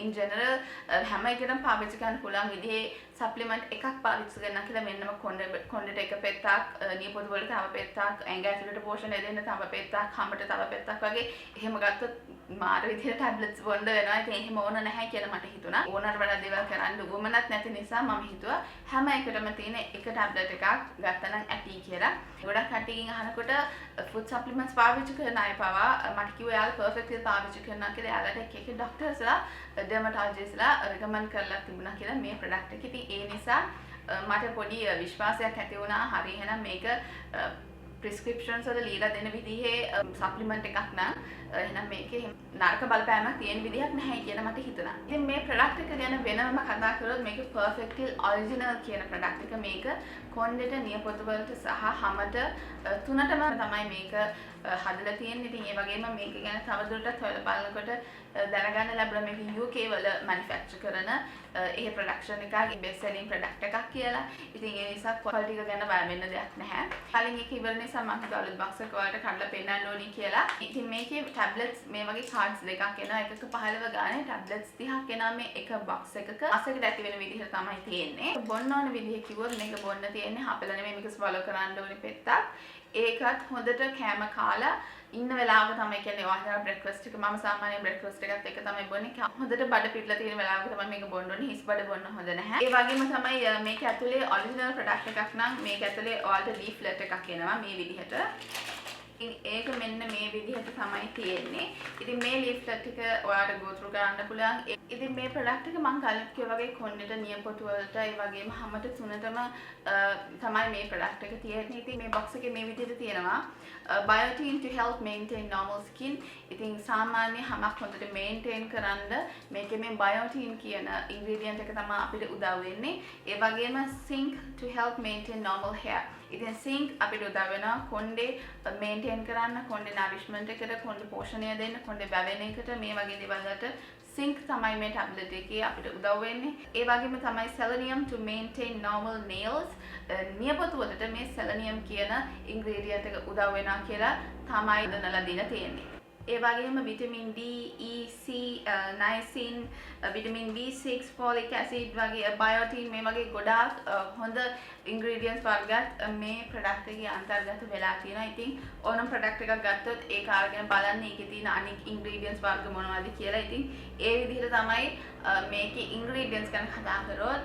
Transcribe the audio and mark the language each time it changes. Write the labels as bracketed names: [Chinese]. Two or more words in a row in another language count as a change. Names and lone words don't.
[English] in general [Sinhala] හැම එකටම පාවිච්චි කරන්න පුළුවන් විදිහේ supplement එකක් පාවිච්චි කරනවා කියලා මෙන්නම කොණ්ඩෙට එක පෙත්තක්, නියපොතු වලට තව පෙත්තක්, ඇඟ ඇතුළට පෝෂණය දෙන්න තව පෙත්තක්, හැමත තව පෙත්තක් වගේ එහෙම ගත්තොත් මාර විදිහට tablets බොන්න වෙනවා. ඉතින් එහෙම ඕන නැහැ කියලා මට හිතුණා. ඕනට වඩා දේවල් කරන්න උවමනක් නැති නිසා මම හිතුවා හැම එකටම තියෙන එක ටැබ්ලට් එකක් ගත්තනම් ඇති කියලා. ගොඩක් කට්ටියකින් අහනකොට food supplements පාවිච්චි කරන අය පවා මට කිව්වා යාළුවා Perfect Heal පාවිච්චි කරනවා කියලා. යාළුවාට එක එක ඩොක්ටර්ස්ලා, ඩර්මටොලොජිස්ට්ලා රෙකමන්ඩ් කරලා තිබුණා කියලා මේ ප්‍රොඩක්ට් එක. ඉතින් ඒ නිසා මට පොඩි විශ්වාසයක් ඇති වුණා. හරි එහෙනම් මේක prescriptions වල ලියලා දෙන විදිහේ supplement එකක් නම් එහෙනම් මේකේ නරක බලපෑමක් තියෙන විදිහක් නැහැ කියලා මට හිතුණා. ඉතින් මේ product එක ගැන වෙනම කතා කරොත් මේක Perfect Heal Original කියන product එක. මේක කොණ්ඩෙට, නියපොතු වලට සහ හැමත තුනටම තමයි මේක හදලා තියෙන්නේ. ඉතින් ඒ වගේම මේක ගැන තවදුරටත් හොයලා බලනකොට දැනගන්න ලැබුණා මේක UK වල manufacture කරන ඒ production එකක් [English] best selling product [Sinhala] එකක් කියලා. ඉතින් ඒ නිසා quality එක ගැන බය වෙන්න දෙයක් නැහැ. කලින් එක ඉවර නිසා මම හිතුවා අලුත් box එක වලට කඩලා පෙන්නන්න ඕනි කියලා. ඉතින් මේකේ tablets මේ වගේ cards දෙකක් එනවා. එකක 15 ගානේ tablets 30ක් එනවා මේ එක box එකක. අසකට ඇති වෙන විදිහට තමයි තියෙන්නේ. බොන්න ඕන විදිහ කිව්වොත් මේක බොන්න තියෙන්නේ හපලා නෙමෙයි මේක swallow කරන්න ඕනි පෙත්තක්. ඒකත් හොඳට කෑම කාලා ඉන්න වෙලාවක තමයි කියන්නේ ඔයාලා breakfast එක මම සාමාන්‍යයෙන් breakfast එකත් එක තමයි බොන්නේ. හොඳට බඩ පිරලා තියෙන වෙලාවක තමයි මේක බොන්න ඕනේ. හිස් බඩ බොන්න හොඳ නැහැ. ඒ වගේම තමයි මේක ඇතුලේ original product එකක් නම් මේක ඇතුලේ ඔයාලට leaflet එකක් එනවා මේ විදිහට. ඒක මෙන්න මේ විදිහට තමයි තියෙන්නේ. ඉතින් මේ leaflet එක ඔයාලට [English] go through [Sinhala] කරන්න පුළුවන්. ඉතින් මේ ප්‍රොඩක්ට් එක මම කලින් කිව්වා වගේ කොණ්ඩේට නියපොතු වලට ඒ වගේම හැමත තුනටම තමයි මේ ප්‍රොඩක්ට් එක තියෙන්නේ. ඉතින් මේ බොක්ස් එකේ මේ විදිහට තියෙනවා [English] biotin to help maintain normal skin. [Sinhala] ඉතින් සාමාන්‍ය හැමක් හොඳට maintain කරන්න මේකේ මේ biotin කියන ingredient එක තමයි අපිට උදව් වෙන්නේ. ඒ වගේම [English] zinc to help maintain normal hair. [Sinhala] ඉතින් zinc අපිට උදව් වෙනවා කොණ්ඩේ maintain කරන්න, කොණ්ඩේ nourishment එකට, කොණ්ඩේ පෝෂණය දෙන්න, කොණ්ඩේ වැවෙන එකට මේ වගේ දේවල් වලට zinc තමයි මේ ටැබ්ලට් එකේ අපිට උදව් වෙන්නේ. ඒ වගේම තමයි [English] selenium to maintain normal nails. [Sinhala] නියපොතු වලට මේ selenium කියන ingredient එක උදව් වෙනවා කියලා තමයි දනලා දීලා තියෙන්නේ. ඒ වගේම [English] vitamin D, E, C, niacin, vitamin B6, folic acid [Sinhala] වගේ biotin මේ වගේ ගොඩාක් හොඳ ingredients වර්ගත් මේ product එකේ අන්තර්ගත වෙලා තියෙනවා. ඉතින් ඕනම product එකක් ගත්තොත් ඒක අරගෙන බලන්න ඒකේ තියෙන අනික් ingredients වර්ග මොනවද කියලා. ඉතින් ඒ විදිහට තමයි මේකේ ingredients ගැන කතා කරොත්.